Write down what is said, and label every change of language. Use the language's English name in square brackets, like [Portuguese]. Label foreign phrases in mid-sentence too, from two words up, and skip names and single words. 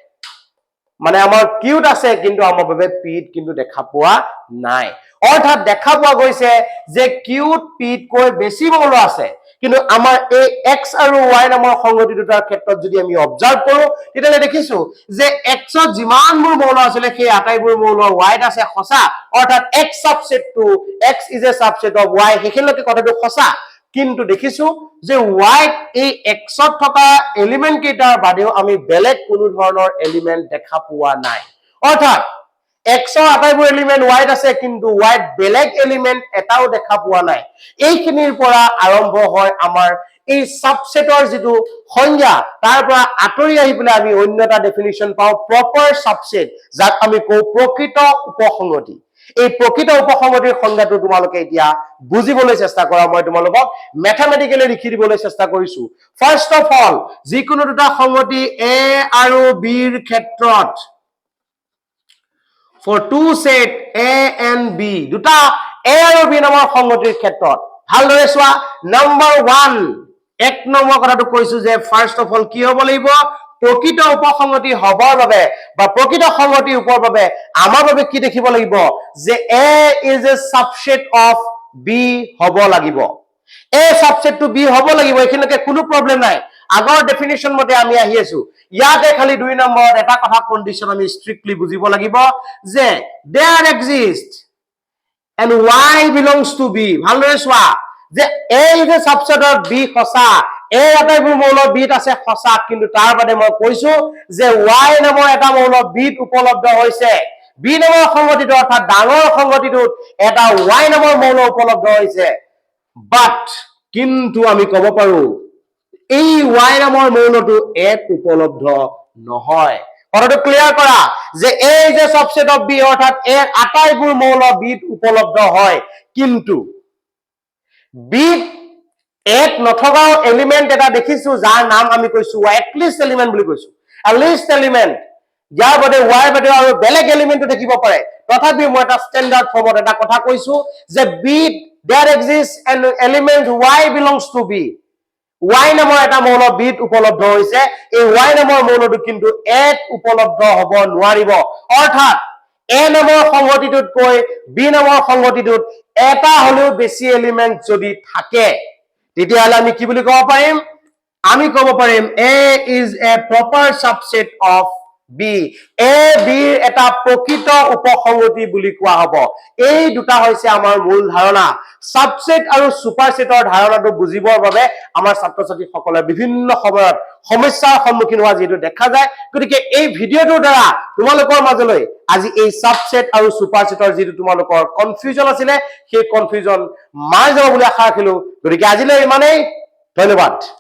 [Assamese] মানে আমাৰ কিউত আছে কিন্তু আমাৰ বাবে পিত কিন্তু দেখা পোৱা নাই অৰ্থাৎ দেখা পোৱা গৈছে যে কিউত পিত কৈ বেছি মৌল আছে কিন্তু আমাৰ এই x আৰু y নামৰ সংগতি দুটাৰ ক্ষেত্ৰত যদি আমি অবজাৰ্ভ কৰো তেতিয়ালে দেখিছো যে x ত যিমানবোৰ মৌল আছিল সেই আটাইবোৰ মৌল y ত আছে সঁচা অৰ্থাৎ x [English] subset to x is a subset of y [Assamese] হেখিলৈকে কথাটো সঁচা কিন্তু দেখিছো যে y এই x ত থকা এলিমেন্ট কেইটাৰ বাদেও আমি বেলেগ কোনো ধৰণৰ এলিমেন্ট দেখা পোৱা নাই অৰ্থাৎ x ৰ আটাইবোৰ এলিমেন্ট y ত আছে কিন্তু y ত বেলেগ এলিমেন্ট এটাও দেখা পোৱা নাই এইখিনিৰ পৰা আৰম্ভ হয় আমাৰ এই সাবসেটৰ যিটো সংজ্ঞা তাৰ পৰা আতৰি আহি পেলাই আমি অন্য এটা ডেফিনিশন পাও [English] proper subset [Assamese] যাক আমি কও প্ৰকৃত উপসংগতি এই প্ৰকৃত উপসংগতিৰ সংজ্ঞাটো তোমালোকে এতিয়া বুজিবলৈ চেষ্টা কৰা মই তোমালোকক ম্যাথমেটিক্যালি লিখি দিবলৈ চেষ্টা কৰিছো [English] first of all [Assamese] যিকোনো দুটা সংগতি a আৰু b ৰ ক্ষেত্ৰত [English] for two set a and b [Assamese] দুটা a আৰু b নামৰ সংগতিৰ ক্ষেত্ৰত ভালদৰে চোৱা নাম্বাৰ 1 এক নম্বৰ কথাটো কৈছো যে [English] first of all [Assamese] কি হ'ব লাগিব প্ৰকৃত উপসংগতি হবৰ বাবে বা প্ৰকৃত সংগতি উপৰ বাবে আমাৰ বাবে কি দেখিব লাগিব যে [English] a is a subset of b [Assamese] হ'ব লাগিব [English] a subset to b [Assamese] হ'ব লাগিব এখিনলৈকে কোনো প্ৰবলেম নাই আগৰ ডেফিনিশন মতে আমি আহি আছো ইয়াতে খালি 2 নম্বৰ এটা কথা কন্ডিশন আমি স্ট্ৰিক্টলি বুজিব লাগিব যে [English] there exists and y belongs to b [Assamese] ভালদৰে চোৱা যে [English] a is a subset of b [Assamese] সঁচা a আটাইবোৰ মৌল b ত আছে সঁচা কিন্তু তাৰ বাদে মই কৈছো যে y নামৰ এটা মৌল b ত উপলব্ধ হৈছে b নামৰ সংগতিটো অৰ্থাৎ ডাঙৰ সংগতিটোত এটা y নামৰ মৌল উপলব্ধ হৈছে বাট কিন্তু আমি ক'ব পাৰো এই y নামৰ মৌলটো a ত উপলব্ধ নহয় কথাটো ক্লিয়াৰ কৰা যে [English] a is a subset of b [Assamese] অৰ্থাৎ a আটাইবোৰ মৌল b ত উপলব্ধ হয় কিন্তু b এক নথকা এলিমেন্ট এটা দেখিছো যাৰ নাম আমি কৈছো [English] at least element [Assamese] বুলি কৈছো [English] at least element [Assamese] যাৰ বাদে y বাদে আৰু বেলেগ এলিমেন্ট দেখিব পাৰে তথাপি মই এটা স্ট্যান্ডাৰ্ড ফৰ্মত এটা কথা কৈছো যে b [English] there exists an element y belongs to b [Assamese] y নামৰ এটা মৌল b ত উপলব্ধ হৈছে এই y নামৰ মৌলটো কিন্তু a ত উপলব্ধ হ'ব নোৱাৰিব অৰ্থাৎ a নামৰ সংগতিটোত কৈ b নামৰ সংগতিটোত এটা হলেও বেছি এলিমেন্ট যদি থাকে তেতিয়াহলে আমি কি বুলি ক'ব পাৰিম আমি ক'ব পাৰিম [English] a is a proper subset of [Assamese] বি এ বিৰ এটা প্ৰকৃত উপসংগতি বুলি কোৱা হ'ব এই দুটা হৈছে আমাৰ মূল ধাৰণা সাবসেট আৰু সুপাৰসেটৰ ধাৰণাটো বুজিবৰ বাবে আমাৰ ছাত্ৰ ছাত্ৰীসকলে বিভিন্ন সময়ত সমস্যাৰ সন্মুখীন হোৱা যেটো দেখা যায় গতিকে এই ভিডিঅটোৰ দ্বাৰা তোমালোকৰ মাজলৈ আজি এই সাবসেট আৰু সুপাৰসেটৰ যেটো তোমালোকৰ কনফিউজন আছিলে সেই কনফিউজন মাৰ যাব বুলি আশা ৰাখিলো গতিকে আজিলৈ ইমানেই ধন্যবাদ